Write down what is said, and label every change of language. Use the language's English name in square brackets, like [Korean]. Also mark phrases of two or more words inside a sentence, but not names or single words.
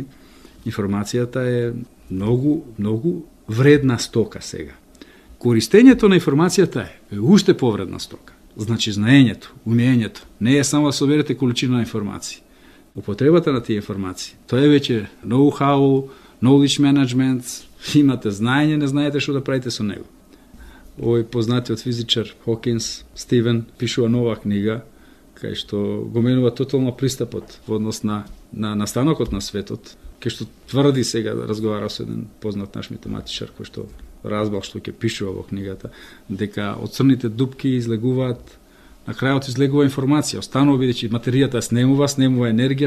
[Macedonian] Информацијата е многу вредна стока сега. Користењето на информацијата е уште повредна стока. Значи, знаењето, умењето, не е само да соберете количина на информации. Употребата на тие информации, тоа е веќе [English] know-how, knowledge management, [Macedonian] имате знаење, не знаете што да правите со него. Овој познатиот физичар Хокинс, Стивен, пишува нова книга, кај што го менува тотално пристапот во однос на настанокот на светот, кај што тврди сега, да разговара со еден познат наш математичар, кој што разбрал што ќе пишува во книгата, дека од црните дупки излегуваат, на крајот излегува информација, останува бидејќи материјата снемува енергија.